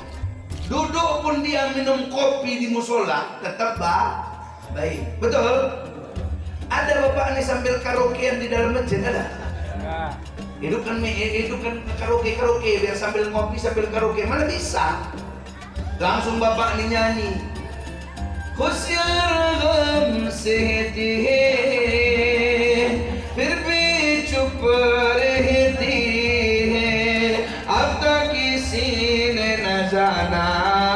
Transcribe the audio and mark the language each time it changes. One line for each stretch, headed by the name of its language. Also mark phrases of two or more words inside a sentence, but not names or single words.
Indonesian: Duduk pun dia minum kopi di musola tetap baik. Betul? Ada bapak ini sambil karaokean di dalam masjid ada? Hidupkan karaoke biar sambil ngopi sambil karaoke. Mana bisa? Langsung bapak ini nyanyi.
Hindi: खुश्यार ग़म सहती है, फिर भी चुप रहती है, अब तक किसी ने ना जाना